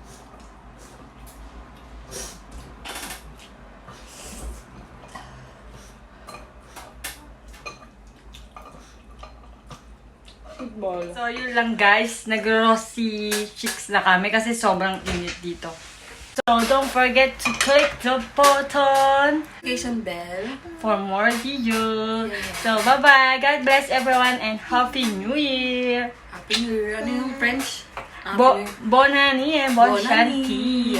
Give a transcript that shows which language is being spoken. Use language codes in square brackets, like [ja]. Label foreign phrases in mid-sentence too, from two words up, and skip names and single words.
[tl] So, yun lang guys. Nag- [en] rosy chicks [tl] na kami kasi sobrang init dito. [en] So, don't forget to click the button Notification bell. for more videos. So, bye-bye. God bless everyone and Happy New Year. Happy New Year. [tl] Ano yung French? [fr] Bon année, bon Bon année. chantier.